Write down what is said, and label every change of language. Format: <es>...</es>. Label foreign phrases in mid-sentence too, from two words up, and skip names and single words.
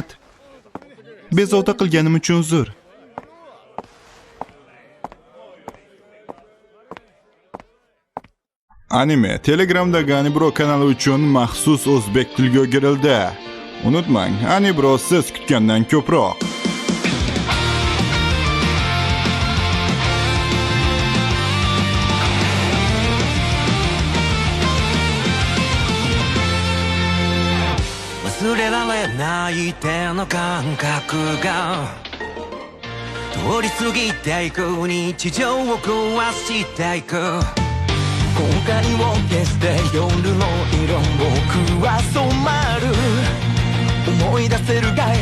<uz>Bezovta qilganim uchun uzr. Anime Telegramdagi Anibro kanali uchun maxsus o'zbek tiliga o'girildi. Unutmang, Anibro siz kutgandan ko'proq.</uz> <ja>忘れられない手の感覚が通り過ぎていく日常を壊していく後悔を消して夜の色僕は染まる思い出せるかい</ja>